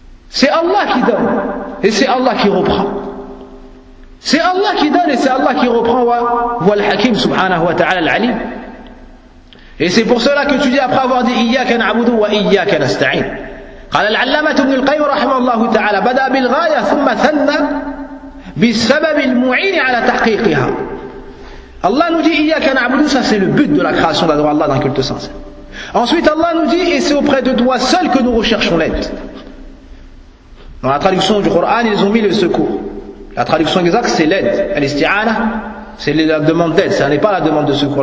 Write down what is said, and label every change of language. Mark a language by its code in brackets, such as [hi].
[fr] C'est Allah qui donne et c'est Allah qui reprend. C'est Allah qui donne et c'est Allah qui reprend. [ar] Wal Hakim subhanahu wa ta'ala al-alim. [fr] Et c'est pour cela que tu dis après avoir dit [ar] Iyyaka na'budu wa Iyyaka nasta'in. قال العلامة ابن القيم رحمه الله تعالى بدأ بالغاية ثم ثنى بالسبب المعين على تحقيقها. [fr] Allah nous dit [ar] Iyyaka na'budu, [fr] ça c'est le but de la création d'adorer Allah dans le culte sincère. Ensuite Allah nous dit: et c'est auprès de toi seul que nous recherchons l'aide. Dans la traduction du Coran, ils ont mis le secours. La traduction exacte, c'est l'aide. Al-isti'ana, c'est la demande d'aide. Ça n'est pas la demande de secours.